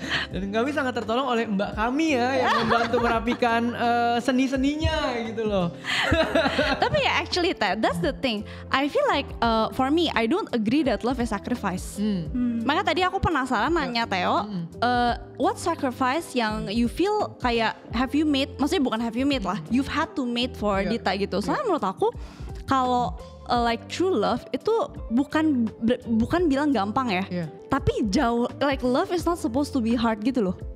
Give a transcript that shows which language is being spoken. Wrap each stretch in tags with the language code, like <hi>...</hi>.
<id>Dan kami sangat tertolong oleh mbak kami ya yang membantu merapikan seni-seninya gitu loh. Tapi ya</id> <en>actually that's the thing. I feel like for me I don't agree that love is sacrifice.</en> <id>Makanya tadi aku penasaran nanya Theo,</id> <en>what sacrifice</en> <id>yang</id> <en>you feel</en> <id>kayak</id> <en>have you made?</en> <id>Maksudnya bukan</id> <en>have you made lah, you've had to made for Dita gitu.</en> <id>Soalnya menurut aku kalau</id> <en>like true love</en> <id>itu bukan bilang gampang ya. Tapi jauh,</id> <en>like love is not supposed to be hard</en> <id>gitu loh.</id>